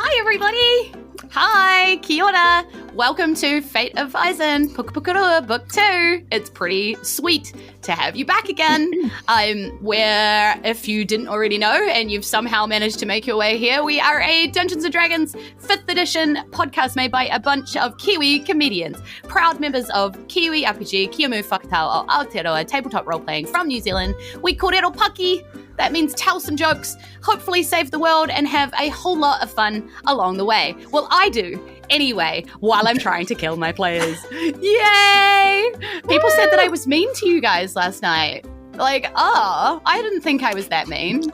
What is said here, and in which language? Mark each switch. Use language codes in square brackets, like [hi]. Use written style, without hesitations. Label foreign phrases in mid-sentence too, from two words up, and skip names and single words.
[en] everybody! [mi] Hi, kia ora. [en] Welcome to Fate of Isen, Pukapukarua, Book 2. It's pretty sweet to have you back again. Where, if you didn't already know and you've somehow managed to make your way here, we are a Dungeons & Dragons 5th edition podcast made by a bunch of Kiwi comedians, proud members of Kiwi RPG, [mi] Kiamu Whakatau o Aotearoa [en] tabletop role-playing from New Zealand. [mi] We kōrero paki. [en] That means tell some jokes, hopefully save the world, and have a whole lot of fun along the way. Well, I do, anyway, while I'm trying to kill my players. Yay! People said that I was mean to you guys last night. Like, I didn't think I was that mean.